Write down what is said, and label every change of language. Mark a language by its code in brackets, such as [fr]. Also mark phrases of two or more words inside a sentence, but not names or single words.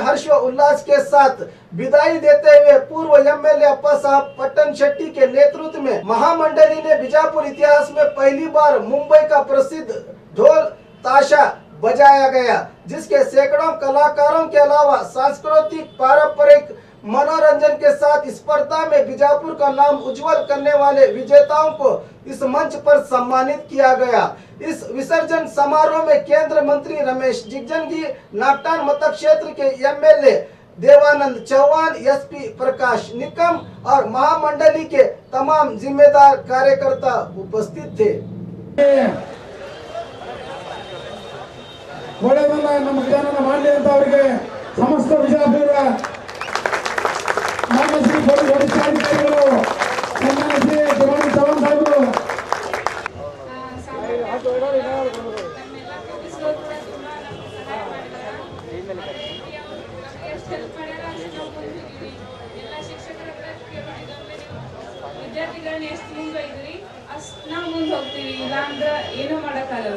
[hi] हर्ष व उल्लास के साथ विदाई देते हुए पूर्व एमएलए अप्पा साहब पट्टन शेट्टी के नेतृत्व में महामंडली ने बीजापुर इतिहास में पहली बार मुंबई का प्रसिद्ध ढोल ताशा बजाया गया, जिसके सैकड़ों कलाकारों के अलावा सांस्कृतिक पारंपरिक मनोरंजन के साथ स्पर्धा में बीजापुर का नाम उज्जवल करने वाले विजेताओं को इस मंच पर सम्मानित किया गया। इस विसर्जन समारोह में केंद्रीय मंत्री रमेश जिगजंगी, नागटान मतदान क्षेत्र के एमएलए देवानंद चौहान, एसपी प्रकाश निकम और महामंडली के तमाम जिम्मेदार कार्यकर्ता उपस्थित थे। [kn] ಒಳ್ಳೆಯದನ್ನ ನಮ್ಮ ಗಜಾನನ ಮಾಡಲಿ ಅಂತ ಅವರಿಗೆ ಸಮಸ್ತ ಬಿಜಾಪುರ ಮಾನ್ಯ ಶ್ರೀ ವರಿಷ್ಠಾಧಿಕಾರಿಗಳು ಸನ್ಮಾನ್ಯ ಶ್ರೀ ದೇವಾನಂದ ಚೌಹಾಣ್ ಸಾಹೇಬರು ವಿದ್ಯಾರ್ಥಿಗಳನ್ನ ಎಷ್ಟು ಮುಂದೆ ಇದ್ರಿ ಅಷ್ಟು ನಾವು ಮುಂದೆ ಹೋಗ್ತೀವಿ, ಇಲ್ಲ ಅಂದ್ರೆ ಏನೂ ಮಾಡೋಕ್ಕಾಗಲ್ಲ.